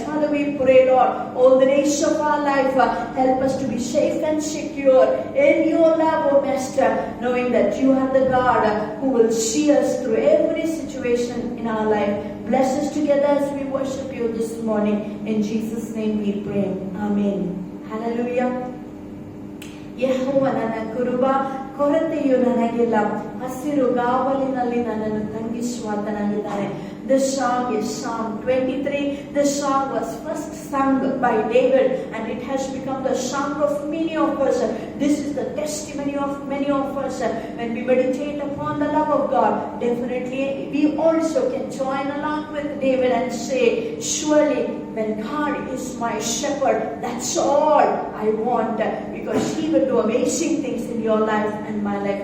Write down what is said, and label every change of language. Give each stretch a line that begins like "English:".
English: Father, we pray, Lord, all the days of our life, help us to be safe and secure in your love, oh Master, knowing that you are the God who will see us through every situation in our life. Bless us together as we worship you this morning. In Jesus' name we pray. Amen. Hallelujah.
Kannada: ಯೆಹೋವನ ಕುರುಬ, ಕೊರತೆಯು ನನಗಿಲ್ಲ, ಹಸಿರು ಗಾವಲಿನಲ್ಲಿ ನನ್ನನ್ನು ತಂಗಿಸುವಾತನಾಗಿದ್ದಾನೆ.
English: This song is Psalm 23. This song was first sung by David and it has become the song of many of us. This is the testimony of many of us. When we meditate upon the love of God, definitely we also can join along with David and say, surely when God is my shepherd, that's all I want, because He will do amazing things in your life and my life.